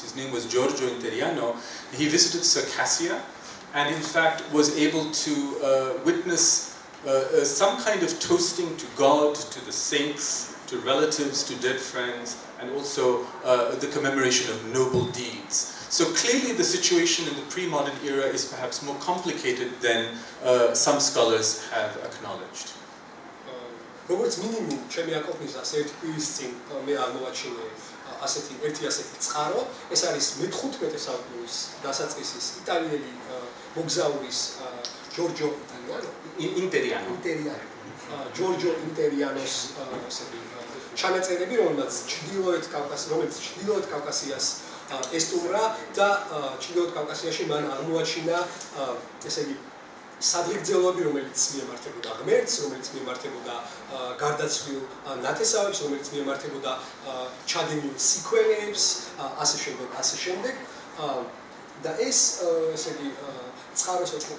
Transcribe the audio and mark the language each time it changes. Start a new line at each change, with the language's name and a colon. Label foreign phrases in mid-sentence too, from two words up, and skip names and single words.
English: His name was Giorgio Interiano. He visited Circassia and in fact was able to witness some kind of toasting to God, to the saints, to relatives, to dead friends, and also the commemoration of noble deeds. So clearly the situation in the pre-modern era is perhaps more complicated than some scholars have acknowledged.
Georgian: როგორც მინიმუმ ჩემი აკონფლიზას ერთ კვირის წინ მე აღმოვაჩინე ერთი ასეთი წყარო, ეს არის მე-15 საუკუნის დასაწყისის იტალიელი მოგზაურის ჯორჯო ჯორჯო ინტერიანოს ჩანაწერები, რომელიც ჩრდილოეთ კავკასიას ესტუმრა და ჩრდილოეთ კავკასიაში მან აღმოაჩინა ესე იგი სადღეგრძელოები, რომელიც მიემართებოდა ღმერთს, რომელიც მიემართებოდა გარდაცვლილ ნათესავებს, რომელიც მიემართებოდა ჩადენილ სიკვდილებს, ასე შემდეგ და ეს ესე იგი წყაროს